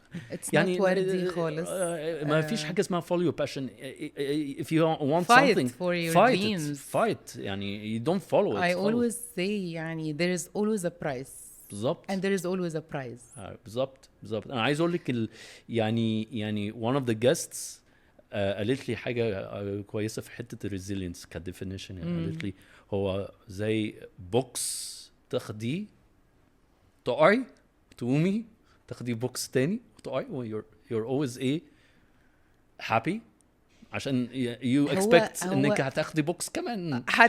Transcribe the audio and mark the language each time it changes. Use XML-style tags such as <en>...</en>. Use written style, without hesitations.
<ar>It's يعني not وردي خالص. ما فيش حاجة اسمها</ar> <en>follow your passion. if you want fight something for your dreams. fight</en> <ar>يعني</ar> <en>you don't follow it. I always say</en> <ar>يعني</ar> <en>there is always a price.</en> <ar>بالظبط.</ar> <en>and there is always a prize.</en> <ar>بالظبط. انا عايز اقول لك يعني</ar> <en>one of the guests</en> <ar>قالت لي حاجه كويسه في حته الريزيلينس كديفينيشن. يعني قالت لي هو زي بوكس تاخديه تقعي تقومي تاخدي بوكس تاني وتقعي</ar> <en>you're always happy</en> <ar>عشان you expect انك هتاخدي بوكس كمان.</ar>